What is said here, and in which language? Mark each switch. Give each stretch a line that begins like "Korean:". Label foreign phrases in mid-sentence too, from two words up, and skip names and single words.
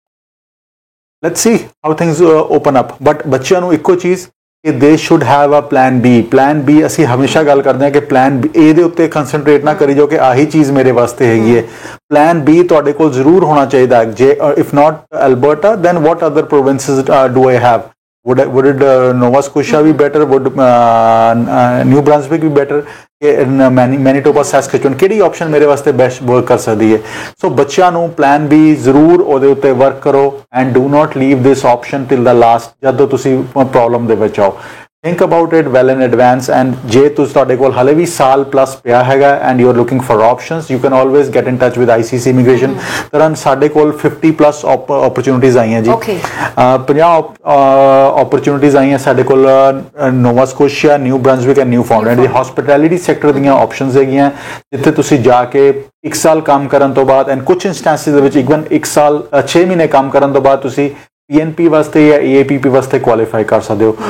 English: Let's see how things open up, but
Punjabi: ਬੱਚਿਆਂ ਨੂੰ ਇੱਕੋ ਚੀਜ਼ ਕਿ
English: they should have a plan B. plan B
Punjabi: ਅਸੀਂ ਹਮੇਸ਼ਾ ਗੱਲ ਕਰਦੇ ਹਾਂ ਕਿ
English: plan B A
Punjabi: ਦੇ ਉੱਤੇ ਕੰਸਨਟਰੇਟ ਨਾ ਕਰੀ ਜਾਓ ਕਿ ਆਹੀ ਚੀਜ਼ ਮੇਰੇ ਵਾਸਤੇ ਹੈਗੀ ਹੈ।
English: plan B
Punjabi: ਤੁਹਾਡੇ ਕੋਲ ਜ਼ਰੂਰ ਹੋਣਾ ਚਾਹੀਦਾ।
English: ਜੇ if not Alberta then what other provinces do I have? would it Nova Scotia be better? Would New Brunswick be better?
Punjabi: Manitoba, Saskatchewan ਕਿਹੜੀ ਆਪਸ਼ਨ ਮੇਰੇ ਵਾਸਤੇ
English: best work
Punjabi: ਕਰ ਸਕਦੀ ਹੈ? ਸੋ ਬੱਚਿਆਂ ਨੂੰ
English: plan B
Punjabi: ਜ਼ਰੂਰ ਉਹਦੇ ਉੱਤੇ ਵਰਕ ਕਰੋ
English: and do not leave this option till the last,
Punjabi: ਜਦੋਂ ਤੁਸੀਂ ਪ੍ਰੋਬਲਮ ਦੇ ਵਿੱਚ ਆਓ।
English: think about it well in advance, and
Punjabi: ਜੇ ਤੁਸੀਂ ਤੁਹਾਡੇ ਕੋਲ ਹਲੇ ਵੀ ਸਾਲ ਪਲੱਸ ਪਿਆ ਹੈਗਾ
English: and you are looking for options, you can always get in touch with ICC immigration।
Punjabi: ਤਰ੍ਹਾਂ ਸਾਡੇ ਕੋਲ 50
English: plus opportunities
Punjabi: ਆਈਆਂ ਜੀ। 50 opportunities ਆਈਆਂ ਸਾਡੇ ਕੋਲ ਨੋਵਾ ਸਕੋਸ਼ੀਆ, ਨਿਊ ਬ੍ਰੰਸਵਿਕ ਐਂਡ ਨਿਊ ਫਾਊਂਡਲੈਂਡ ਦੀ
English: hospitality sector
Punjabi: ਦੀਆਂ ਆਪਸ਼ਨਸ ਹੈਗੀਆਂ, ਜਿੱਥੇ ਤੁਸੀਂ ਜਾ ਕੇ 1 ਸਾਲ ਕੰਮ ਕਰਨ ਤੋਂ ਬਾਅਦ ਐਂਡ ਕੁਝ ਇੰਸਟੈਂਸਿਸ ਦੇ ਵਿੱਚ ਇਵਨ 1 ਸਾਲ 6 ਮਹੀਨੇ ਕੰਮ ਕਰਨ ਤੋਂ ਬਾਅਦ ਤੁਸੀਂ PNP ਵਾਸਤੇ ਜਾਂ AAPP ਵਾਸਤੇ ਕੁਆਲੀਫਾਈ ਕਰ ਸਕਦੇ ਹੋ।